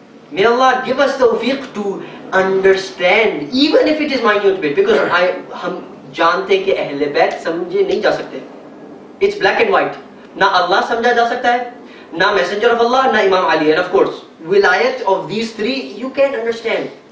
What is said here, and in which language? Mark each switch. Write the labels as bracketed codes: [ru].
[en] May Allah give us tawfiq to understand, even if it is minute bit, because [ur] ہم جانتے کہ اہل بیت سمجھے نہیں جا سکتے. [en] It's black and white. [ur] نہ اللہ سمجھا جا سکتا ہے, نہ [en] messenger of Allah, [ur] نہ امام علی. [en] And of course, wilayat of these three you can't understand.